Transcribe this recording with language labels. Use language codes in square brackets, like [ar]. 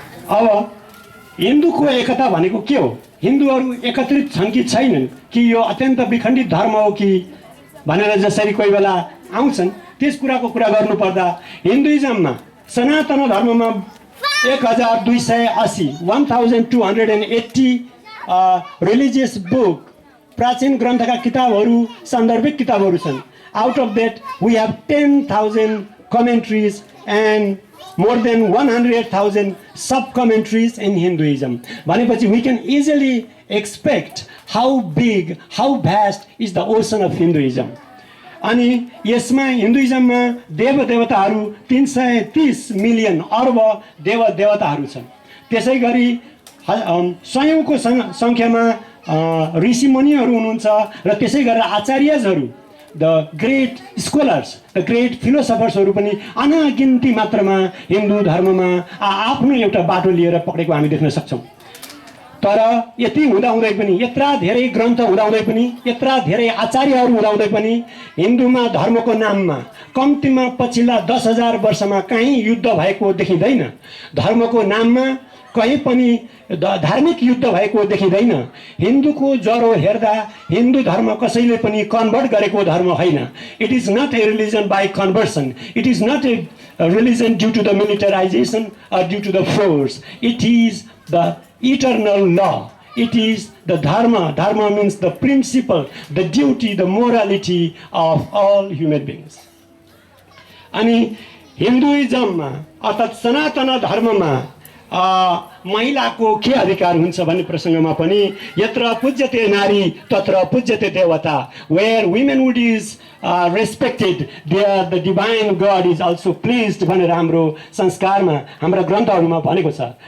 [ne] अब हिन्दूको एकता भनेको के हो, हिन्दूहरू एकत्रित छन् कि छैनन्, कि यो अत्यन्त विखण्डित धर्म हो कि भनेर जसरी कोही बेला आउँछन्, त्यस कुराको कुरा गर्नुपर्दा हिन्दुइजममा, सनातन धर्ममा 1280 1280 रिलिजियस बुक, प्राचीन ग्रन्थका किताबहरू, सान्दर्भिक किताबहरू छन्। [en] Out of that we have 10,000 commentaries and more than 100,000 sub-commentaries in Hinduism. [ne] भनेपछि [en] we can easily expect how big, how vast is the ocean of Hinduism. [ne] अनि यसमा हिन्दुइजममा देवदेवताहरू 330 मिलियन अर्ब देवदेवताहरू छन्। त्यसै गरी सयौँको सङ्ख्यामा ऋषिमुनिहरू हुनुहुन्छ र त्यसै गरेर आचार्यजहरू, [en] the great scholars, the great फिलोसफर्सहरू [ne] पनि अनगिन्ती मात्रामा हिन्दू धर्ममा आफ्नो एउटा बाटो लिएर पक्रेको हामी देख्न सक्छौँ। तर यति हुँदाहुँदै पनि, यत्रा धेरै ग्रन्थ हुँदाहुँदै पनि, यत्रा धेरै आचार्यहरू हुँदाहुँदै पनि हिन्दूमा धर्मको नाममा कम्तीमा पछिल्ला 10,000 वर्षमा कहीँ युद्ध भएको देखिँदैन। धर्मको नाममा कहीँ पनि धार्मिक युद्ध भएको देखिँदैन। हिन्दूको ज्वरो हेर्दा हिन्दू धर्म कसैले पनि कन्भर्ट गरेको धर्म होइन। [en] It is not a religion by conversion, it is not a religion due to the militarization or due to the force. It is the eternal law. It is the dharma. Dharma means the principle, the duty, the morality of all human beings. [ne] अनि हिन्दुइजममा अर्थात् सनातन धर्ममा महिलाको के अधिकार हुन्छ भन्ने प्रसङ्गमा पनि [sa] यत्र पूज्यते नारी तत्र पूज्यते देवता, [en] where womanhood is respected, there the divine God is also pleased [ne] भनेर हाम्रो संस्कारमा हाम्रा ग्रन्थहरूमा भनेको छ।